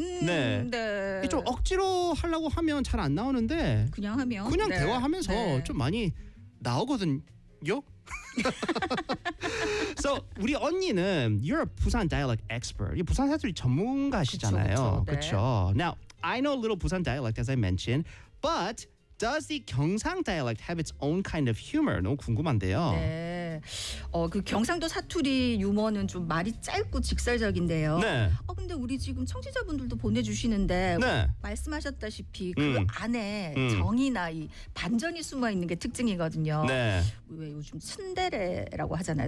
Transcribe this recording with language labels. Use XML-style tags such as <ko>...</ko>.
<ko>네. 좀 억지로 하려고 하면 잘 안 나오는데 그냥 하면 그냥 네. 대화하면서 네. 좀 많이 나오거든요.</ko> <en>So</en> <ko>우리 언니는</ko> <en>you're a Busan dialect expert.</en> <ko>이 부산 사투리 전문가시잖아요. 그렇죠. 네.</ko> <en>Now I know a little Busan dialect as I mentioned, but does the 경상 dialect have its own kind of humor?</en> <ko>너무 궁금한데요. 네. 그 경상도 사투리 유머는 좀 말이 짧고 직설적인데요. 네. 근데 우리 지금 청취자분들도 보내주시는데 네. 말씀하셨다시피 그 안에 정이나 이 반전이 숨어 있는 게 특징이거든요. 네. 왜 요즘 츤데레라고 하잖아요.</ko>